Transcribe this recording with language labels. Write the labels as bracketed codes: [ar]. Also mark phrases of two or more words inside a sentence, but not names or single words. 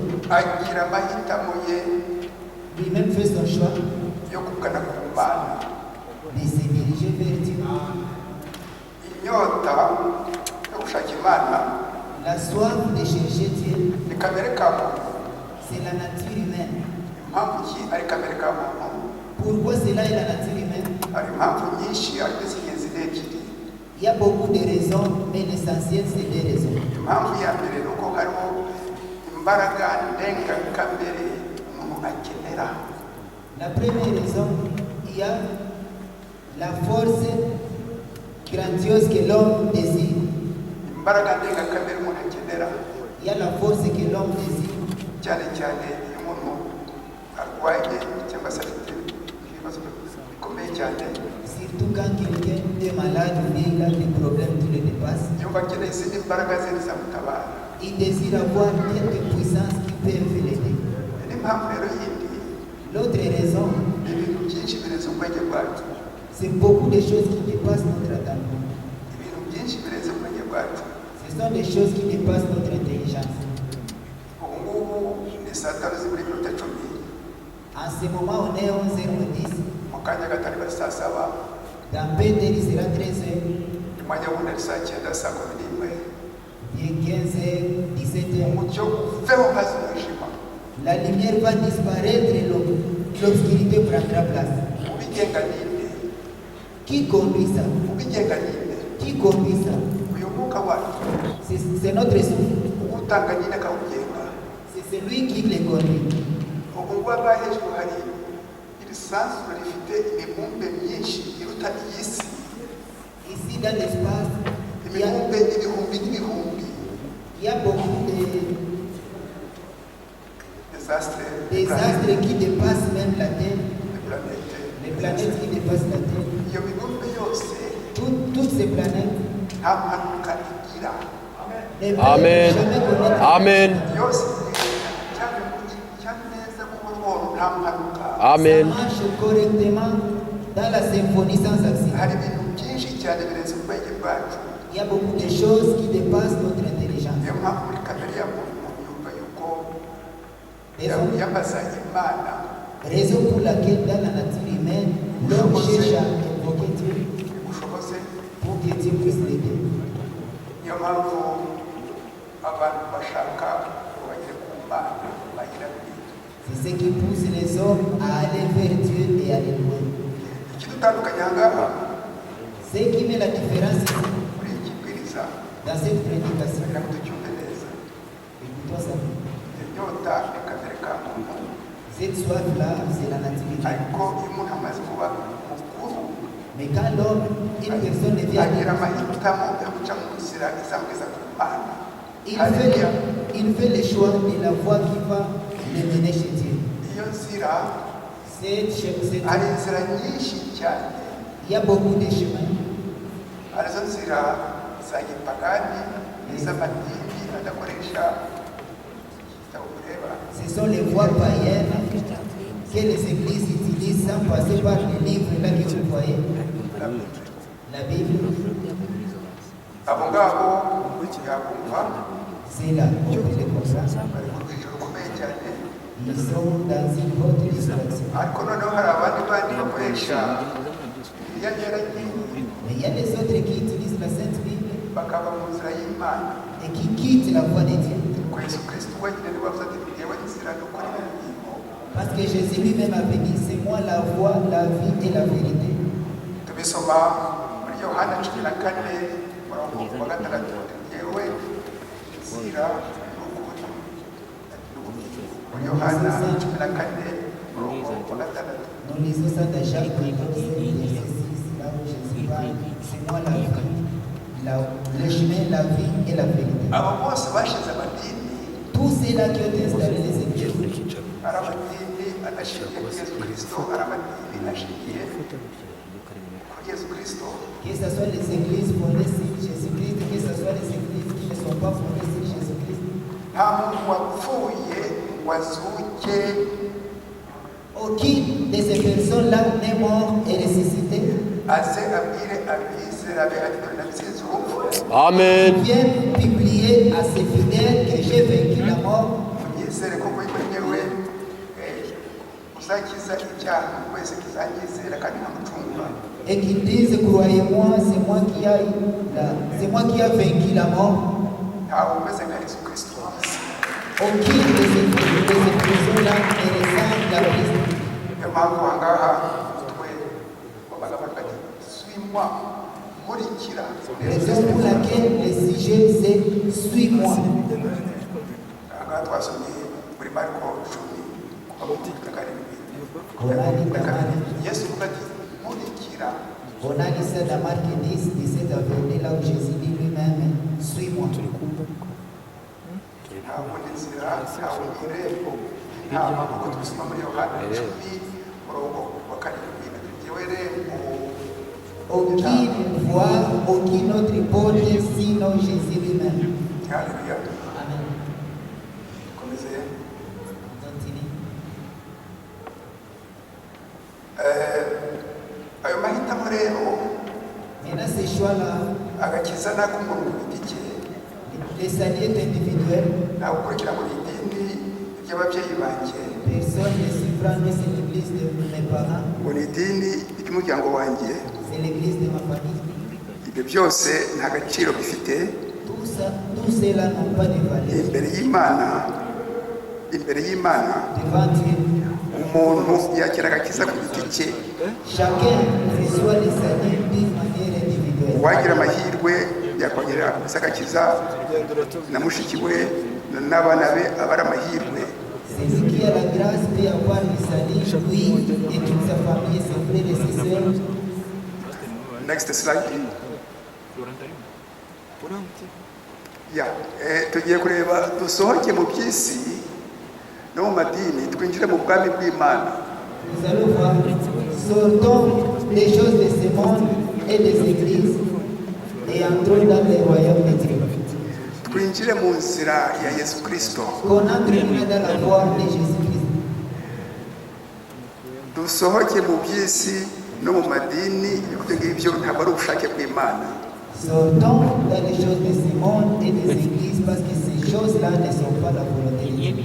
[fr] Lui-même fait son choix de se diriger vers Dieu. La soif de chercher Dieu, c'est la nature humaine. Pourquoi cela est la nature humaine? [rw] hari impamvu nyinshi ariko z'ingenzi ni ebyiri. [fr] Il y a beaucoup de raisons, mais l'essentiel c'est des raisons. [rw] Impamvu ya mbere ni uko hariho imbaraga ndengakamere umuntu akenera. [fr] La première raison, il y a la force grandiose que l'homme désire. [rw] Imbaraga ndengakamere umuntu akenera. [fr] Il y a la force que l'homme désire. [rw] cyane cyane iyo umuntu arwaye cyangwa se afite ibibazo bikomeye cyane. [fr] Surtout quand quelqu'un est malade ou bien il a des problèmes qui le dépassent. [rw] Yumva akeneye izindi mbaraga zindi zamutabara. [fr] Il désire avoir quelque puissance qui peut l'aider. [rw] N'impamvu rero yindi, [fr] L'autre raison, [rw] ni ibintu byinshi birenze ubwenge bwacu. [fr] c'est beaucoup de choses qui dépassent notre entendement. [rw] Ibintu byinshi birenze ubwenge bwacu. [fr] Ce sont des choses qui dépassent notre intelligence. [rw] Ubu ngubu ni saa tanu zibura iminota 10. [fr] En ce moment, on est 11h10. [rw] Mu kanya gatari bari saa saba. [fr] Dans peu d'heures, il sera 13h. [rw] Umwanya wundi ari saa 9 saa 11. [fr] Puis 15h, 17h. [rw] Umucyo uveho haza umwijima. [fr] La lumière va disparaître et l'obscurité prendra place. [rw] Ubigenga ninde? [fr] Qui conduit ça? [rw] Ubigenga ninde? [fr] Qui conduit ça? [rw] Uyu mwuka wacu [fr] C'est notre souffle. [rw] utanga ninde akawugenga. [fr] C'est celui qui les conduit. [rw] Ubu ngubu aba hejuru hari iri sanzure rifite imibumbe myinshi iruta iyi si. [fr] Ici, dans l'espace, [rw] Imibumbe ibihumbi n'ibihumbi. [fr] il y a beaucoup de désastres qui dépassent même la Terre, planète. les planètes qui dépassent la Terre. [rw] Iyo mibumbe yose [fr] Toutes ces planètes [rw] nta mpanuka igira. [fr] ne peuvent Amen. jamais connaître. Amen. [rw] Yose cyane neza buhoro nta mpanuka. Amen. [fr] Ça marche correctement dans la symphonie sans accident. [rw] Hari ibintu byinshi cyane birenze ubwenge bwacu. [fr] Il y a beaucoup de choses qui dépassent notre intelligence. [rw] Niyo mpamvu muri kamere ya muntu yumva yuko [fr] Raison, [rw] yambaza Imana. [fr] raison pour laquelle dans la nature humaine, l'homme cherche à invoquer Dieu [rw] Ubushobozi. [fr] pour que Dieu puisse l'aider. [rw] Niyo mpamvu abantu bashaka ngo bagere ku Mana bagira bwite. [fr] C'est ce qui pousse les hommes à aller vers Dieu et à aller loin. [rw] Ikidutandukanya aha ngaha [fr] Ce qui met la différence ici, [rw] muri iki kibwiriza [fr] dans cette prédication, [rw] kugira ngo tucyumve neza. [fr] écoute-toi ça. [rw] Inyota ni kamere ka muntu, [fr] Cette soif-là, c'est la nature humaine. [rw] ariko iyo umuntu amaze kuba mukuru [fr] Mais quand l'homme, une personne devient [rw] agira [fr] adulte, [rw] amahitamo yo guca mu nzira izamugeza ku Mana. [fr] il fait le choix de la voie qui va le mener chez Dieu. [rw] Iyo nzira hari inzira nyinshi cyane. [fr] Il y a beaucoup de chemins. [rw] Arizo nzira za gipagani n'iz'amadini adakoresha igitabo kureba. [fr] Ce sont les voies païennes que les églises utilisent sans passer par les livres là que vous voyez. La Bible, [rw] Abo ngabo yakumva [fr] c'est là où on les comprend. [rw] bari ku rwego rukomeye cyane. [fr] Ils sont dans une haute distraction. [rw] Ariko noneho hari abandi bandi bakoresha Bibiliya nyeranye [fr] Mais il y a des autres qui utilisent la Sainte Bible [rw] bakaba mu nzira y'Imana. [fr] et qui quittent la voie de Dieu. [rw] Ko Yesu Kristo wenyine niwe wavuze ati ngewe nzira n'ukuri n'ubugingo. [fr] Parce que Jésus lui-même a dit, c'est moi la voie, la vie et la vérité. [rw] Tubisoma muri Yohana 14 murongo wa 6 ngewe nzira n'ukuri n'ubugingo. Muri Yohana 14 murongo wa 6. [fr] Nous lisons ça dans Jacques 14, verset 6, là où Jésus parle, c'est moi la vie, le chemin, la vie et la vérité. [rw] Abo bose bashize amadini, [fr] Tous ceux-là qui ont installé les églises, [rw] ari amadini adashingiye kuri Yesu Kristo, ari amadini ashingiye kuri Yesu Kristo, [fr] que ce soit les églises fondées sur Jésus-Christ, que ce soit les églises qui ne sont pas fondées sur Jésus-Christ, [rw] nta muntu wapfuye ngo azuke [fr] aucune de ces personnes-là n'est mort et ressuscité. [rw] aze abwire abizera be ati dore natsinze urupfu. Amen. [fr] Viens publier à ses fidèles que j'ai vaincu la mort. [rw] Munyizere ko muri mwewe uzakiza icyaha wese kizanyizera kandi nkamucungura. [fr] Et qu'ils disent, croyez-moi, c'est moi qui a vaincu la mort. [rw] Ntawe umeze nka Yesu Kristo. [fr] Aucune de ces personnes-là ne ressemble à Christ. [rw] Niyo mpamvu aha ngaha bagavuga ati suis-moi nkurikira. [fr] Raison pour laquelle le sujet c'est suis-moi. [rw] Aha twasomye muri Marko 10:7. Yesu avuga ati nkurikira. [fr] On a lu ça dans Marc 10, 17 à 22, là où Jésus dit lui-même, suis-moi. [rw] Ntabwo nzira ntabwo irembo intama kuko dusoma muri Yohana 10:7. Njyewe rembo. [fr] Aucune voie, aucune autre porte, sinon Jésus lui-même. Alléluia. Amen. [rw] Komeze. [fr] On continue. [rw] Ayo mahitamo rero [fr] Maintenant, ces choix-là, [rw] agakiza n'ak'umuntu ku giti cye [fr] les saluts individuels, [rw] ntabwo ukurikira mu idini ry'ababyeyi banjye [fr] personne ne suivra, mais c'est l'église de mes parents, [rw] ngo ni idini ry'umuryango wanjye, [fr] c'est l'église de ma famille. [rw] ibyo byose nta gaciro bifite [fr] Tout ça, tous ceux-là n'ont pas de valeur. [rw] imbere y'Imana. Imbere y'Imana [fr] Devant Dieu, [rw] umuntu yakira agakiza ku giti cye. [fr] chacun reçoit les saluts d'une manière individuelle. [rw] Uwagira amahirwe yakongera agakiza na mushiki we n'abana be aba ari amahirwe. [fr] Celui qui a la grâce peut avoir le salut, lui et toute sa famille, ses frères et ses sœurs. [en] Next slide. [rw] Tugiye kureba dusohoke mu by'isi no mu madini twinjire mu bwami bw'Imana. [fr] Nous allons voir, sortons des choses de ce monde et des églises et entrons dans le royaume de Dieu. [rw] Twinjire mu nzira ya Yesu Kristo. [fr] Qu'on entre dans la voie de Jésus-Christ. [rw] Dusohoke mu by'isi no mu madini, ibyo ngibyo ntabwo ari ubushake bw'Imana. [fr] Sortons dans les choses de ce monde et des églises parce que ces choses-là ne sont pas la volonté de Dieu.